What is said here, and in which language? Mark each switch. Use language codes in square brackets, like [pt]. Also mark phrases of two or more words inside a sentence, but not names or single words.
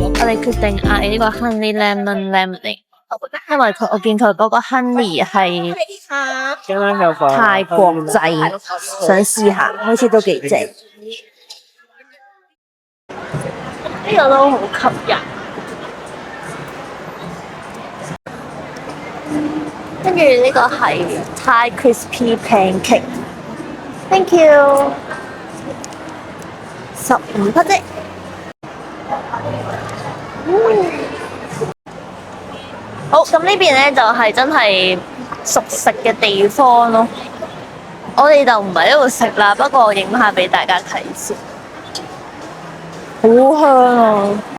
[yue] 哋決定嗌呢個 [en] honey lemon lemonade， [yue] 因為我見佢嗰個 honey 係泰國製，想試下，好似都幾正。呢個都好吸引。跟住呢個係 [en] Thai crispy pancake。 Thank you。 [yue] 15 匹啫。好，咁呢邊咧就係真係熟食嘅地方咯。我哋就唔喺度食啦，不過我影下俾大家睇先。好香啊！